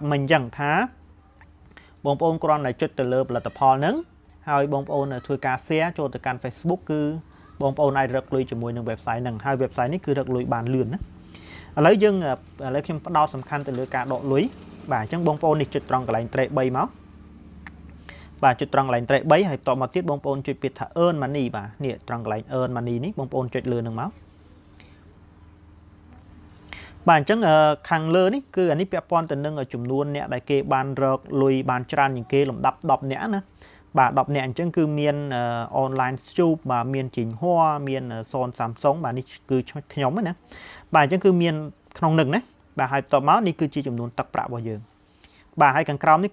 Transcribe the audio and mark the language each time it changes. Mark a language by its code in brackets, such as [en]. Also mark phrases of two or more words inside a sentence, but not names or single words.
[km] មិញអញ្ចឹងថាបងប្អូនគ្រាន់តែចុចទៅលើផលិតផលហ្នឹងហើយបងប្អូនធ្វើការ share ចូលទៅកាន់ Facebook គឺបងប្អូនអាចរកលុយជាមួយនឹង website ហ្នឹងហើយ website នេះគឺរកលុយបានលឿនណាឥឡូវខ្ញុំផ្ដោតសំខាន់ទៅលើការដកលុយបាទអញ្ចឹងបងប្អូននេះចុចត្រង់កន្លែង track 3មកបាទចុចត្រង់កន្លែង track 3ហើយបន្តមកទៀតបងប្អូនចុចពាក្យថា [en] earn money [km] បាទនេះត្រង់កន្លែង [en] earn money [km] នេះបងប្អូនចុចលើនឹងមក បាទអញ្ចឹងខាងលើនេះគឺអានេះពាក់ព័ន្ធទៅនឹងចំនួនអ្នកដែលគេបានរកលុយបានច្រើនជាងគេលំដាប់10អ្នកណាបាទ10អ្នកអញ្ចឹងគឺមាន [en] online shop [km] បាទមានជីងហួរ មានសូន Samsung បាទនេះគឺខ្ញុំណាបាទអញ្ចឹងគឺមានក្នុងនឹងណាបាទហើយបន្តមកនេះគឺជាចំនួនទឹកប្រាក់របស់យើងបាទហើយខាងក្រោមនេះ